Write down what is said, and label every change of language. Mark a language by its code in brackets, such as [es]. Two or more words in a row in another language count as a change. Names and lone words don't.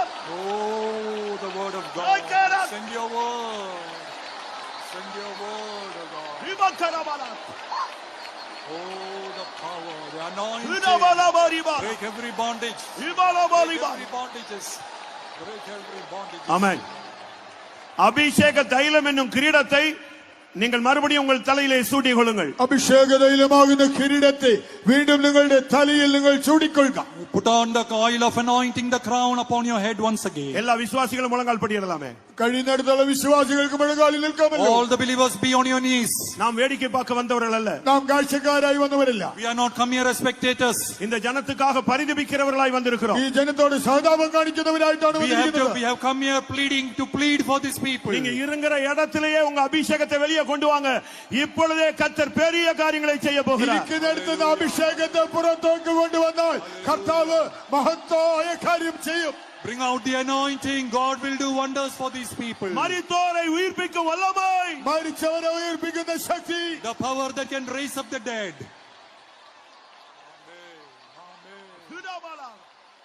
[en] Oh, the word of God. Send your word. Send your word, O God. Oh, the power, the anointing. Break every bondage. Break every bondages. Break every bondage. [ta] ஆமென். அபிஷேக தைலம் என்னும் கிரீடத்தை நீங்கள் மறுபடியும் உங்கள் தலையிலே சூட்டிக் கொள்ளுங்கள். [ml] അഭിഷേക തൈലമാകുന്ന കിരീടത്തെ വീണ്ടും നിങ്ങളുടെ തലയിൽ നിങ്ങൾ ചൂടിക്കൊള്ളുക. [en] Put on the oil of anointing, the crown upon your head once again. [ta] எல்லா விசுவாசிகளும் முழங்கால் படியிடலாமே. [ml] കഴിയുന്നിടത്തോളം വിശ്വാസികൾക്ക് മുഴങ്കാലിൽ നിൽക്കാമല്ലോ. [en] All the believers be on your knees. [ta] நாம் வேடிக்கை பார்க்க வந்தவர்கள் அல்ல. [ml] നാം കാഴ്ചക്കാരായി വന്നവരല്ല. [en] We are not come here as spectators. [ta] இந்த ஜனத்துக்காக பரிதபிக்கிறவர்களாய் வந்திருக்கிறோம். [ml] ഈ ജനത്തോട് സഹതാപം കാണിക്കുന്നവരായിട്ടാണ് [en] We [ml] വന്നിരിക്കുന്നത്. [en] have come here to plead for these people. [ta] நீங்க இருங்கிற இடத்திலேயே உங்க அபிஷேகத்தை வெளியே கொண்டு வாங்க. இப்பொழுதே கர்த்தர் பெரிய காரியங்களை செய்ய போகிறார். [ml] ഇരിക്കുന്നിടത്ത് നിന്ന് അഭിഷേകത്തെ പുറത്തേക്ക് കൊണ്ടുവന്നാൽ കർത്താവ് മഹത്തായ കാര്യം ചെയ്യും. [en] Bring out the anointing. God will do wonders for these people. [ta] மரித்தோரை உயிர்ப்பிக்கும் வல்லமை. [ml] മരിച്ചവരെ ഉയർപ്പിക്കുന്ന ശക്തി. [en] The power that can raise up the dead.